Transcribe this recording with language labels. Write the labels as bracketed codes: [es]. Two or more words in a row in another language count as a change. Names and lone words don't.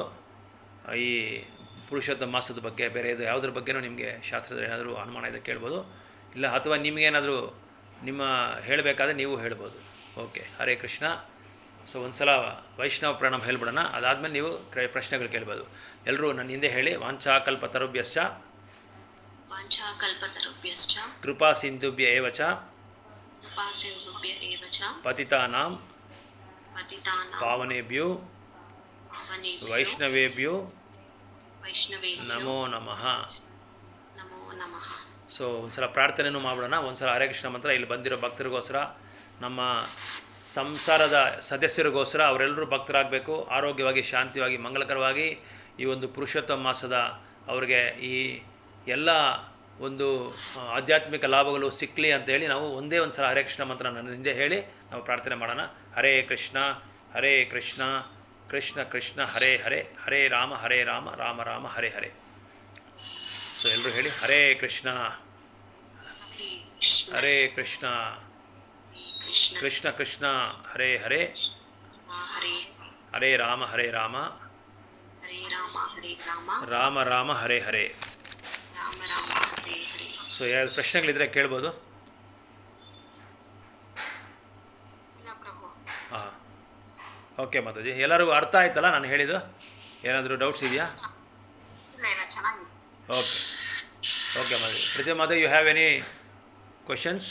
[kn] ಈ ಪುರುಷೋತ್ತಮ ಮಾಸದ ಬಗ್ಗೆ, ಬೇರೆ ಇದು ಯಾವುದ್ರ ಬಗ್ಗೆನೂ ನಿಮಗೆ ಶಾಸ್ತ್ರದ ಏನಾದರೂ ಅನುಮಾನ ಇದೆ ಕೇಳ್ಬೋದು. ಇಲ್ಲ ಅಥವಾ ನಿಮಗೇನಾದರೂ ಹೇಳಬೇಕಾದ್ರೆ ನೀವು ಹೇಳ್ಬೋದು. ಓಕೆ, ಹರೇ ಕೃಷ್ಣ. ಸೊ ಒಂದು ಸಲ ವೈಷ್ಣವ ಪ್ರಣಾಮ ಹೇಳ್ಬಿಡೋಣ. ಅದಾದಮೇಲೆ ನೀವು ಪ್ರಶ್ನೆಗಳು ಕೇಳ್ಬೋದು. ಎಲ್ಲರೂ ನನ್ನ ಹಿಂದೆ ಹೇಳಿ, [sa] ವಾಂಛಾಕಲ್ಪತರುಭ್ಯಶ್ಚ ಕೃಪಾ ಸಿಂಧುಭ್ಯ ಏವ ಚ ಪತಿತಾನಾಂ ಪತಿತಾನಾಂ ಪಾವನೇಭ್ಯೋ ಪಾವನೇಭ್ಯೋ ವೈಷ್ಣವೇಭ್ಯೋ ವೈಷ್ಣವೇಭ್ಯೋ ನಮೋ ನಮಃ. ನಮೋ ನಮಃ. [kn] ಸೊ ಒಂದ್ಸಲ ಪ್ರಾರ್ಥನೆನೂ ಮಾಡೋಣ. ಒಂದ್ಸಲ ಹರೇ ಕೃಷ್ಣ ಮಂತ್ರ ಇಲ್ಲಿ ಬಂದಿರೋ ಭಕ್ತರಿಗೋಸ್ಕರ, ನಮ್ಮ ಸಂಸಾರದ ಸದಸ್ಯರಿಗೋಸ್ಕರ, ಅವರೆಲ್ಲರೂ ಭಕ್ತರಾಗಬೇಕು, ಆರೋಗ್ಯವಾಗಿ, ಶಾಂತಿವಾಗಿ, ಮಂಗಲಕರವಾಗಿ ಈ ಒಂದು ಪುರುಷೋತ್ತಮ ಮಾಸದ ಅವರಿಗೆ ಈ ಎಲ್ಲ ಒಂದು ಆಧ್ಯಾತ್ಮಿಕ ಲಾಭಗಳು ಸಿಕ್ಕಲಿ ಅಂತ ಹೇಳಿ ನಾವು ಒಂದೇ ಒಂದು ಸಲ ಹರೇ ಕೃಷ್ಣ ಮಂತ್ರ ನನ್ನ ಹಿಂದೆ ಹೇಳಿ ನಾವು ಪ್ರಾರ್ಥನೆ ಮಾಡೋಣ. [sa] ಹರೇ ಕೃಷ್ಣ ಕೃಷ್ಣ ಕೃಷ್ಣ ಹರೇ ಹರೇ, ಹರೇ ರಾಮ ರಾಮ ರಾಮ ಹರೇ ಹರೇ. [kn] ಸೊ ಎಲ್ಲರೂ ಹೇಳಿ ಹರೇ ಕೃಷ್ಣ [sa] ಹರೇ ಕೃಷ್ಣ ಹರೇ ಕೃಷ್ಣ ಕೃಷ್ಣ ಕೃಷ್ಣ ಕೃಷ್ಣ ಹರೇ ಹರೇ, ಹರೇ ಹರೇ ರಾಮ ಹರೇ ರಾಮ ರಾಮ ರಾಮ ಹರೇ ಹರೇ. ರಾಮ ರಾಮ ಹರೇ ಹರೇ. [kn] ಸೊ ಯಾರು ಪ್ರಶ್ನೆಗಳಿದ್ರೆ ಕೇಳ್ಬೋದು. ಇಲ್ಲ ಪ್ರಭು. ಹಾಂ, ಓಕೆ ಮಾತಾಜಿ, ಎಲ್ಲರಿಗೂ ಅರ್ಥ ಆಯ್ತಲ್ಲ ನಾನು ಹೇಳಿದ್ದು? ಏನಾದರೂ ಡೌಟ್ಸ್ ಇದೆಯಾ? ಇಲ್ಲ ಇಲ್ಲ ಚೆನ್ನಾಗಿದೆ. [en] okay okay [kn] ಮಾತಾಜಿ. ಪ್ರತಿ ಮಾತಾಜಿ, [en] you have any questions,